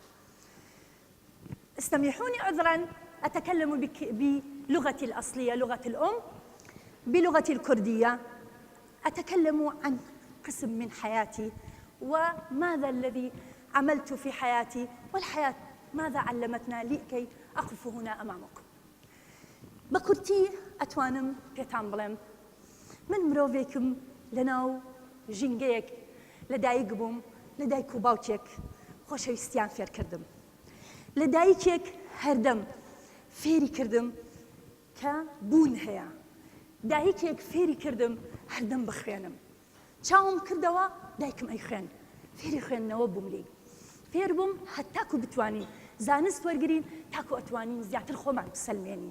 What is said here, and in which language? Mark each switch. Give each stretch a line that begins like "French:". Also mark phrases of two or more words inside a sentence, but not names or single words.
Arabic: استميحوني عذراً أتكلم بلغتي الأصلية لغة الأم، بلغتي الكردية. أتكلم عن قسم من حياتي وماذا الذي عملت في حياتي والحياة ماذا علمتنا لكي أقف هنا أمامكم.
Central Kurdish: بكرتي أتوانم بيتان بڵێم من مرۆڤێکم لەناو ژینگەیەک لە دایک بووم، لە دایک و باوکێک خۆشەویستیان فێر کردم، لە دایکێک هەردەم فێری کردم کە بوون هەیە، دایکێک فێری کردم هەردەم بخوێنم، چاوم کردەوە دایکم ئەیخوێن، فێری خوێندنەوە بووم لێ، فێر بووم هەتاکو بتوانین زانست وەرگرین تاکو ئەتوانین زیاتر خۆمان بسەلمێنین.